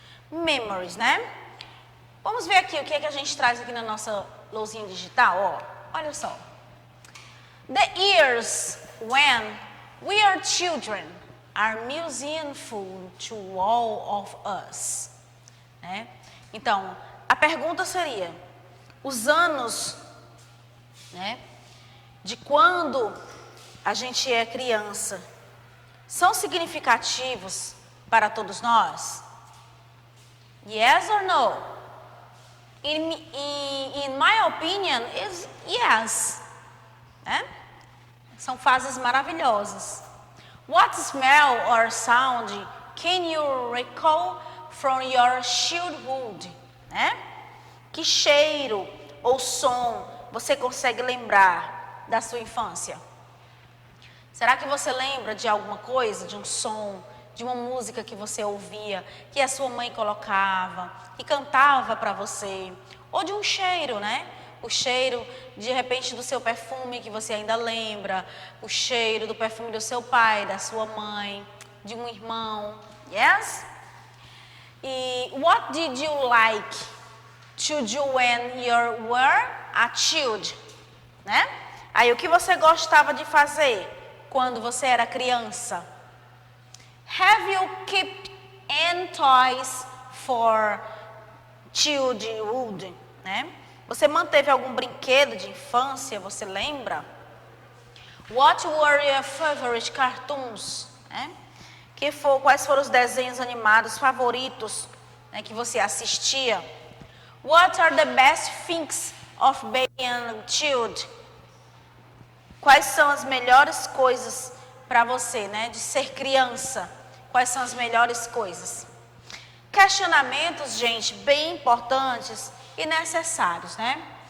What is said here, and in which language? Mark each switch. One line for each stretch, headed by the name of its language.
Portuguese: Memories, né? Vamos ver aqui o que é que a gente traz aqui na nossa lousinha digital, ó. Olha só.
English: The years when we are children are museumful to all of us.
Portuguese: Né? Então, a pergunta seria, os anos, né, de quando a gente é criança, são significativos para todos nós?
English: Yes or no? In my opinion, is yes.
Portuguese: Né? São fases maravilhosas.
English: What smell or sound can you recall from your childhood?
Portuguese: Né? Que cheiro ou som você consegue lembrar da sua infância? Será que você lembra de alguma coisa, de um som, de uma música que você ouvia, que a sua mãe colocava, que cantava para você? Ou de um cheiro, né? O cheiro, de repente, do seu perfume que você ainda lembra, o cheiro do perfume do seu pai, da sua mãe, de um irmão.
English: Yes? E what did you like to do when you were a child?
Portuguese: Né? Aí, o que você gostava de fazer quando você era criança?
English: Have you kept any toys for childhood?
Portuguese: Né? Você manteve algum brinquedo de infância? Você lembra?
English: What were your favorite cartoons?
Portuguese: Né? Quais foram os desenhos animados favoritos, né, que você assistia?
English: What are the best things of being a child?
Portuguese: Quais são as melhores coisas para você, né, de ser criança? Quais são as melhores coisas? Questionamentos, gente, bem importantes e necessários, né?